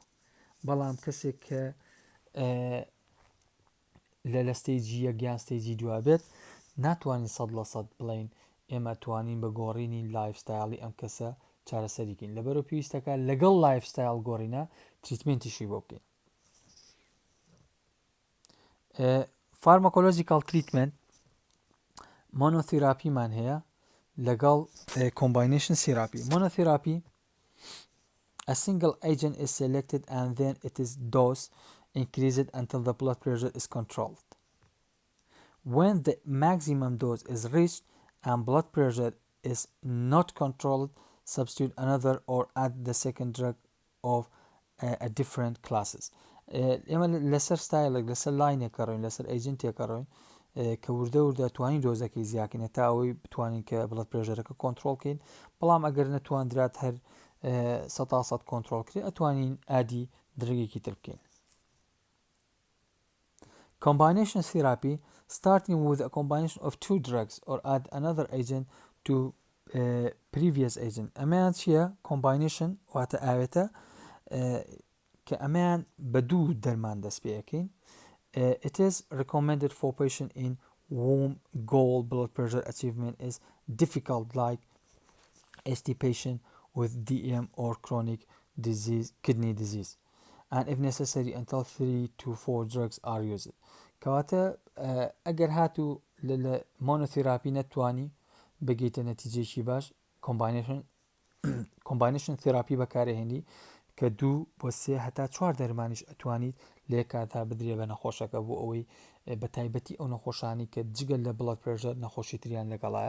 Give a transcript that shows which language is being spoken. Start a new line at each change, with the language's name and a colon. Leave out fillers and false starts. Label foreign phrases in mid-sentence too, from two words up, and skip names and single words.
Central Kurdish: بەڵام کەسێک کە لە ستەیجی یەک یان ستەیجی دوا بێت ناتوانین 100% بڵین ئێمە توانین بە گۆڕینی لایفستایلی ئەم کەسە چارەسەریکەین. لەبەرەوە پێویستەکە لەگەڵ لایفستایل گۆڕینە تریتمنتیشی بۆ بکەین.
English: pharmacological treatment
Central Kurdish: مۆنۆتراپیمان هەیە لەگەڵ
English: combination therapy. مۆنۆتراپی a single agent is selected and then it is dose increased until the blood pressure is controlled. When the maximum dose is reached and blood pressure is not controlled, substitute another or add the second drug of a different classes.
Central Kurdish: ئێمە لەسەر ستایلێک لەسەر لاینێکە ڕۆین لەسەر ئەیجنتێکە ڕۆین کە وردە توانین دۆزەکەی زیاکەینە تا ئەوەی بتوانین کە بڵد پرێژەرەکە کۆنتترۆلکەین. بەڵام ئەگەر نەتواندرات هەر 100% کۆنتترۆلکرێت ئەتوانین ئادی درگێکی تر بکەین.
English: Combination therapy, starting with a combination of two drugs or add another agent to previous agent.
Central Kurdish: ئەمەیان چییە؟ Combination واتە ئاوێتە کە ئەمەیان بە دوو دەرمان دەست پێەکەین.
English: It is recommended for patients in whom goal blood pressure achievement is difficult, like ST patient with DM or chronic disease, kidney disease, and if necessary until 3 to 4 drugs are used.
Central Kurdish: کەواتە ئەگەر هاتوو لە مۆنۆتراپی نەتوانی بگەیتە نەتیجێکی باش
English: combination therapy
Central Kurdish: بەکارهێنی کە 2 بۆ 3 هەتا 4 دەرمانیش ئەتوانیت لێ کاتا بدرێ بە نەخۆشەکە بۆ ئەوەی بە تایبەتی ئەو نەخۆشانی کە جگەل لە
English: blood pressure
Central Kurdish: نەخۆشی تریان لەگەڵایە.